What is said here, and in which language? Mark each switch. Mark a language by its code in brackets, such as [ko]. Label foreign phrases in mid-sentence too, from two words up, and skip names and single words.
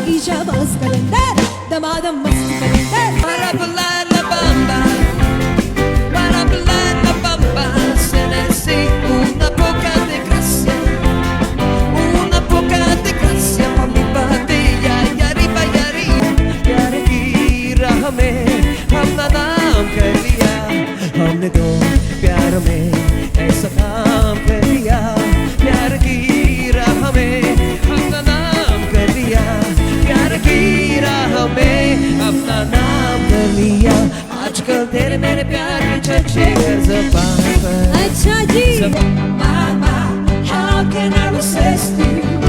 [hi] शाबाश कलंदर दमादम मस्त कलंदर [es] Para pular la bamba, para pular la bamba, se necesita una poca de gracia pa' mi patilla y arriba [hi] प्यार की राह में अपना नाम कर लिया हमने तो प्यार में ऐसा काम कर लिया प्यार की राह में अपना नाम कर लिया प्यार की राह में अपना नाम कर लिया आजकल तेरे मेरे प्यार के चर्चे कर ज़बान पर अच्छा जी [en] Mama, how can I resist you?